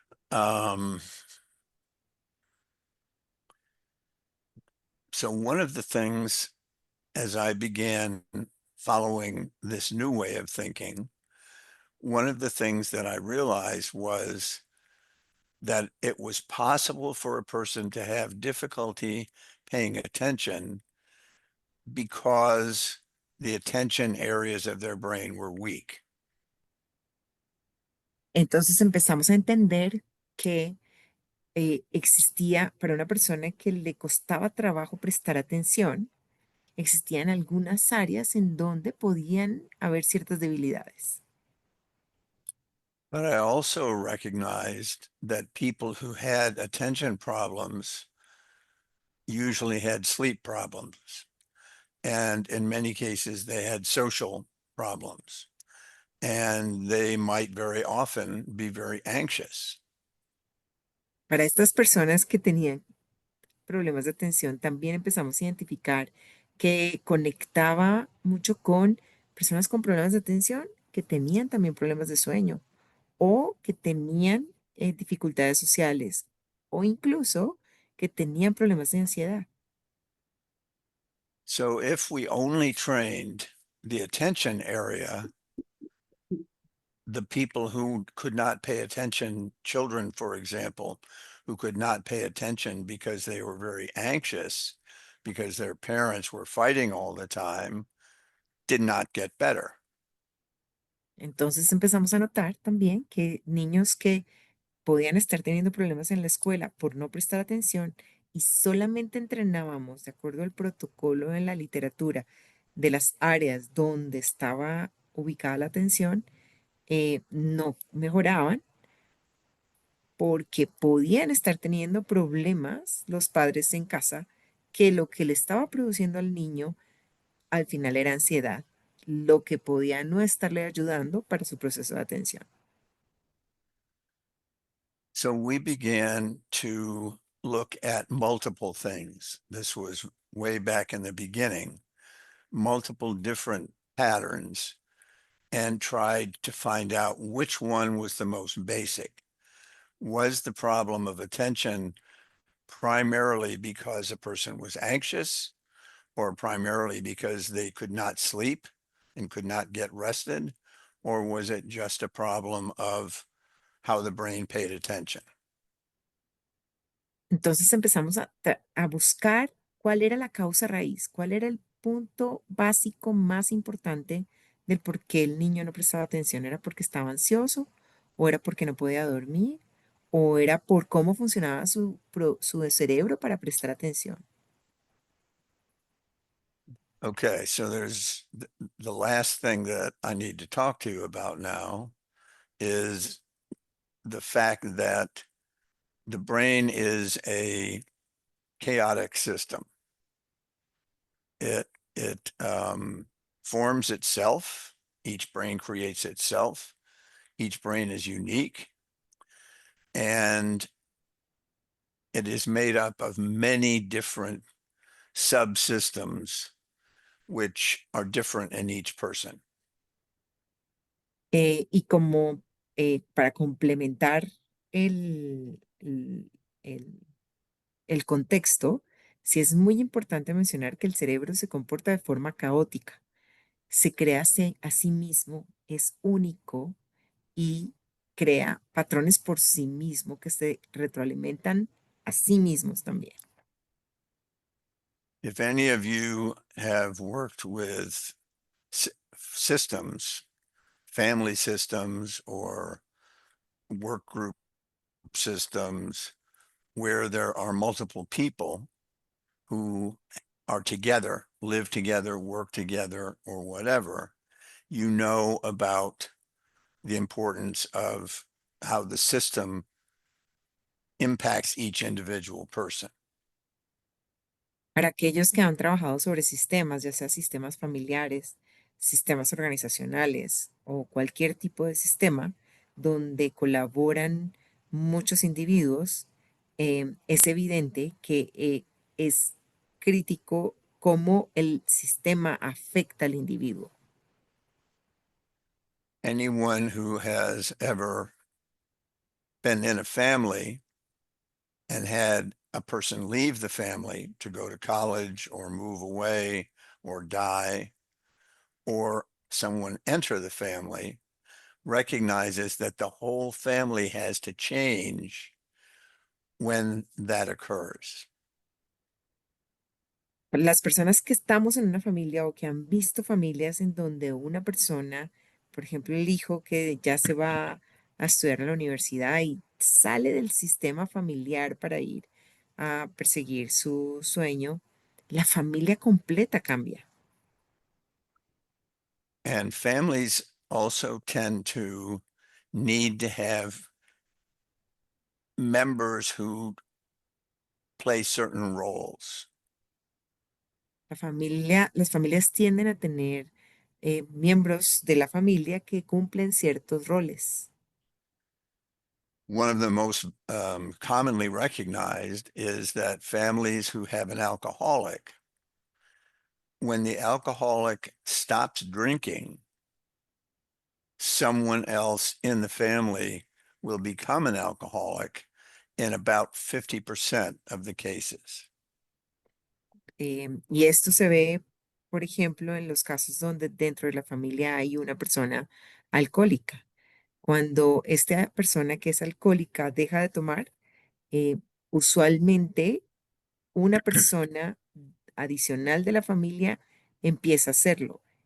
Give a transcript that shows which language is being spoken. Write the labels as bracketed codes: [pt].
[en] Um, so one of the things as I began following this new way of thinking, one of the things that I realized was that it was possible for a person to have difficulty paying attention because the attention areas of their brain were weak. [es] Entonces empezamos a entender que existía para una persona que le costaba trabajo prestar atención, existían algunas áreas en donde podían haber ciertas debilidades. [en] But I also recognized that people who had attention problems usually had sleep problems. And in many cases, they had social problems. And they might very often be very anxious. [es] Para estas personas que tenían problemas de atención, también empezamos a identificar que conectaba mucho con personas con problemas de atención que tenían también problemas de sueño o que tenían dificultades sociales o incluso que tenían problemas de ansiedad. [en] So if we only trained the attention area, the people who could not pay attention, children, for example, who could not pay attention because they were very anxious, because their parents were fighting all the time, did not get better. [es] Entonces empezamos a notar también que niños que podían estar teniendo problemas en la escuela por no prestar atención y solamente entrenábamos de acuerdo al protocolo en la literatura de las áreas donde estaba ubicada la atención, no mejoraban porque podían estar teniendo problemas los padres en casa que lo que le estaba produciendo al niño al final era ansiedad, lo que podía no estarle ayudando para su proceso de atención. [en] So we began to look at multiple things. This was way back in the beginning, multiple different patterns, and tried to find out which one was the most basic. Was the problem of attention primarily because a person was anxious or primarily because they could not sleep and could not get rested? Or was it just a problem of how the brain paid attention? [es] Entonces empezamos a buscar cuál era la causa raíz, cuál era el punto básico más importante del por qué el niño no prestaba atención. ¿Era porque estaba ansioso o era porque no podía dormir o era por cómo funcionaba su cerebro para prestar atención? [en] Okay, so there's the last thing that I need to talk to you about now is the fact that the brain is a chaotic system. It forms itself. Each brain creates itself. Each brain is unique, and it is made up of many different subsystems, which are different in each person. [es] Y como para complementar el, el, el- el contexto, sí es muy importante mencionar que el cerebro se comporta de forma caótica. Se crea a sí mismo, es único y crea patrones por sí mismo que se retroalimentan a sí mismos también. [en] If any of you have worked with systems, family systems, or work group systems where there are multiple people who are together, live together, work together, or whatever, you know about the importance of how the system impacts each individual person. [es] Para aquellos que han trabajado sobre sistemas, ya sea sistemas familiares, sistemas organizacionales o cualquier tipo de sistema donde colaboran muchos individuos, es evidente que es crítico cómo el sistema afecta al individuo. [en] Anyone who has ever been in a family and had a person leave the family to go to college or move away or die, or someone enter the family, recognizes that the whole family has to change when that occurs. [es] Las personas que estamos en una familia o que han visto familias en donde una persona, por ejemplo, el hijo que ya se va a estudiar a la universidad y sale del sistema familiar para ir a perseguir su sueño, la familia completa cambia. [en] And families also tend to need to have members who play certain roles. [es] Las familias tienden a tener miembros de la familia que cumplen ciertos roles. [en] One of the most commonly recognized is that families who have an alcoholic, when the alcoholic stops drinking, someone else in the family will become an alcoholic in about 50% of the cases. [es] Y esto se ve, por ejemplo, en los casos donde dentro de la familia hay una persona alcohólica. Cuando esta persona que es alcohólica deja de tomar, eh, usualmente una persona adicional de la familia empieza a hacerlo.